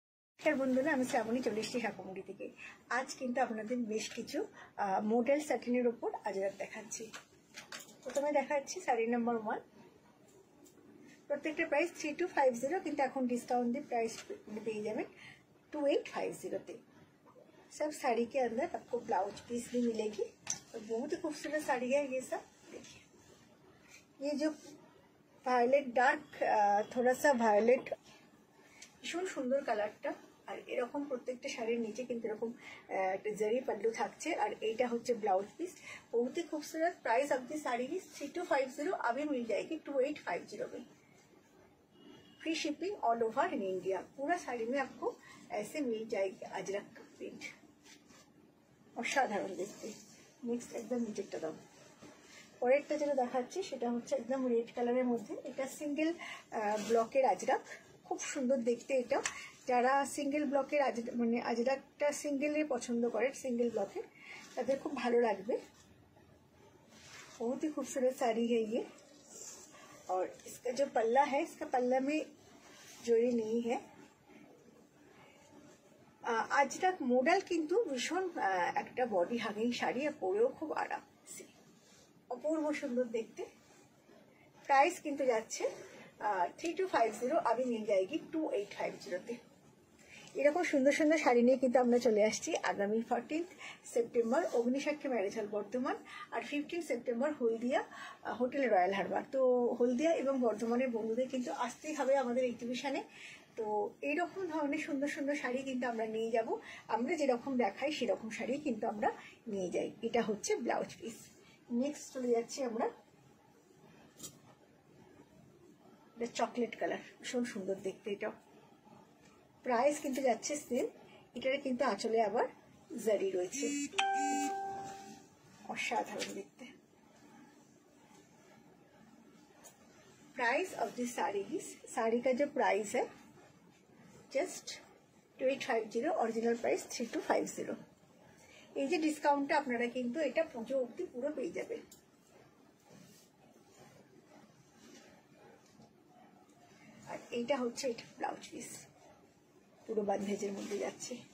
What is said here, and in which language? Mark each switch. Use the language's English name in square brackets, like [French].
[Bangla] নমস্কার বন্ধুরা, আমি শ্রাবণী চলে এসেছি ঠাকুরমুড়ি থেকে। আজ কিন্তু আপনাদের বেশ কিছু মডেল স্যাটিনের ওপর আজরাত দেখাচ্ছি। প্রথমে দেখাচ্ছি শাড়ি নাম্বার 1। প্রত্যেকটা প্রাইস 3250, কিন্তু এখন ডিসকাউন্ট দিয়ে [Hindi] प्राइस [Bangla] পেয়ে যাবেন [Hindi] 2850 सब साड़ी के अंदर आपको ब्लाउज पीस भी मिलेगी और बहुत ही खूबसूरत साड़ी है ये सब। देखिए ये जो वायलेट डार्क थोड़ा सा वायलेट [Bangla] ভীষণ সুন্দর কালারটা। আর এরকম প্রত্যেকটা শাড়ির নিচে কিন্তু এরকম একটা জরি পাল্লু থাকছে। আর এইটা হচ্ছে [Hindi] ब्लाउज पीस, बहुत ही खूबसूरत। प्राइस ऑफ दी साड़ी की 3250 अभी मिल जाएगी 2850 में। Free shipping all over in India. पूरा साड़ी में आपको ऐसे मिल जाएगी अजरक का प्रिंट, [Bangla] অসাধারণ দেখতে। নেক্সট একদম নিচেরটা দাও। পরেরটা যেটা দেখাচ্ছি সেটা হচ্ছে একদম রেড কালারের মধ্যে। এটা সিঙ্গেল ব্লকের আজরাক, খুব সুন্দর দেখতে। এটা যারা সিঙ্গেল ব্লকের মানে আজরাকটা সিঙ্গেলে পছন্দ করে, সিঙ্গেল ব্লকের, তাদের খুব ভালো লাগবে। [Hindi] बहुत ही खूबसूरत साड़ी है ये। और इसका जो पल्ला है, इसका पल्ला में जोड़ी नहीं है। [Bangla] আজরাক মডেল কিন্তু ভীষণ একটা বডি হাগিং শাড়ি, আর পরেও খুব আরাম, অপূর্ব সুন্দর দেখতে। প্রাইস কিন্তু যাচ্ছে 3250, [Hindi] अभी मिल जाएगी [Bangla] 2850 এরকম সুন্দর সুন্দর শাড়ি নিয়ে কিন্তু আমরা চলে আসছি আগামী 14 সেপ্টেম্বর অগ্নিসাক্ষী ম্যারেজ হল বর্ধমান, আর 15 সেপ্টেম্বর হলদিয়া হোটেল রয়্যাল হারবার। তো হলদিয়া এবং বর্ধমানের বন্ধুদের কিন্তু আসতেই হবে আমাদের এক্সিবিশনে। তো এইরকম ধরনের সুন্দর সুন্দর শাড়ি কিন্তু আমরা নিয়ে যাব। আমরা যেরকম দেখাই সেরকম শাড়ি কিন্তু আমরা নিয়ে যাই। এটা হচ্ছে ব্লাউজ পিস। নেক্সট চলে যাচ্ছি আমরা চকলেট কালার, ভীষণ সুন্দর দেখতে। এটা প্রাইস কিন্তু যাচ্ছে সেম। এটার কিন্তু আঁচলে আবার জারি রয়েছে, অসাধারণ দেখতে। [Hindi] प्राइस ऑफ दिस साड़ी का जो प्राइस है जस्ट 2850, [Bangla] অরিজিনাল প্রাইস 3250। এই যে ডিসকাউন্টটা আপনারা কিন্তু এটা পুজো অবধি পুরো পেয়ে যাবেন। আর এইটা হচ্ছে এটা ব্লাউজ পিস, পুরো বান্ধেজের মধ্যে যাচ্ছে।